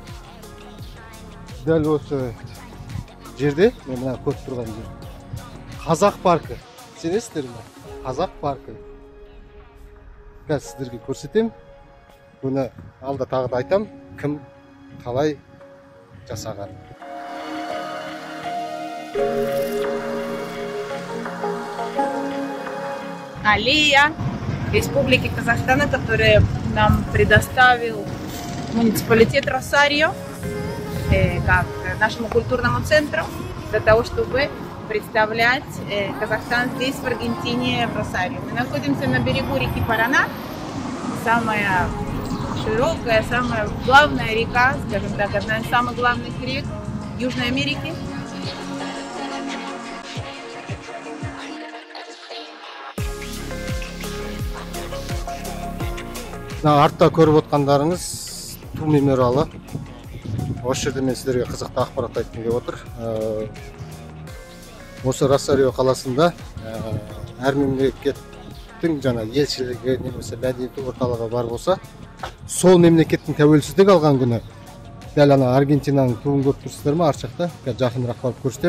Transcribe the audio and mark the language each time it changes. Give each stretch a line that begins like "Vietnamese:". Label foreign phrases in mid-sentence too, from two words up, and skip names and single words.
Kazakh: Дәл осы жерде, мына көріп тұрған жер. Қазақ паркі. Сенесіздер ме? Қазақ паркі. Қазір сіздерге көрсетем. Бұны алда тағы да айтам, кім қалай жасаған.
Russian: Аллея Республики Казахстан, который нам предоставил муниципалитет Росарио как нашему культурному центру для того, чтобы представлять Казахстан здесь, в Аргентине, в Росарио. Мы находимся на берегу реки Парана, самая широкая, самая главная река, скажем так, одна из самых главных рек Южной Америки.
Kazakh: Артта көріп отқандарыңыз Ту мемориалы. Осы жерде мен сіздерге қызықты ақпарат айтқым келіп отыр. Осы Росарио қаласында әр мемлекеттің жаңа елшілігі немесе мәдениет орталығы бар болса, сол мемлекеттің тәуелсіздік алған күні, дәл ана Аргентинаның туын көріп тұрсыздар ма, арт жақта, жақынырақ барып көрсетем.